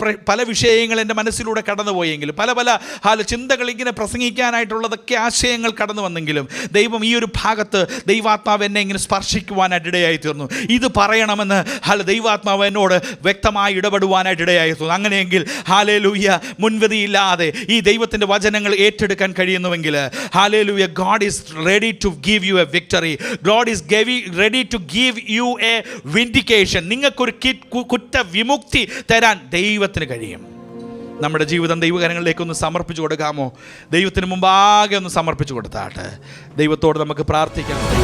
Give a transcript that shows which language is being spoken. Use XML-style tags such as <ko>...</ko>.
<ml>പല വിഷയങ്ങൾ എൻ്റെ മനസ്സിലൂടെ കടന്നുപോയെങ്കിലും പല ചിന്തകൾ ഇങ്ങനെ പ്രസംഗിക്കാനായിട്ടുള്ളതൊക്കെ ആശയങ്ങൾ കടന്നു വന്നെങ്കിലും ദൈവം ഈ ഒരു ഭാഗത്ത് ദൈവാത്മാവ് എന്നെ ഇങ്ങനെ സ്പർശിക്കുവാനായിട്ട് ഇടയായി തീർന്നു. ഇത് പറയണമെന്ന് ദൈവാത്മാവ് എന്നോട് വ്യക്തമായി ഇടപെടുവാനായിട്ട് ഇടയായി തീർന്നു. അങ്ങനെയെങ്കിൽ ഹല്ലേലൂയ മുൻവിധിയില്ലാതെ ഈ ദൈവത്തിൻ്റെ വചനങ്ങൾ ഏറ്റെടുക്കാൻ കഴിയുന്നുവെങ്കിൽ hallelujah,</ml> <en>God is ready to give you a victory. God is ready to give you a vindication.</en> <ml>നിങ്ങൾക്കൊരു കുറ്റവിമുക്തി തരാൻ ദൈവത്തിന് കഴിയും. നമ്മുടെ ജീവിതം ദൈവകരങ്ങളിലേക്കൊന്ന് സമർപ്പിച്ചു കൊടുക്കാമോ? ദൈവത്തിന് മുമ്പാകെ ഒന്ന് സമർപ്പിച്ചു കൊടുത്താട്ടെ. ദൈവത്തോട് നമുക്ക് പ്രാർത്ഥിക്കാം.</ml>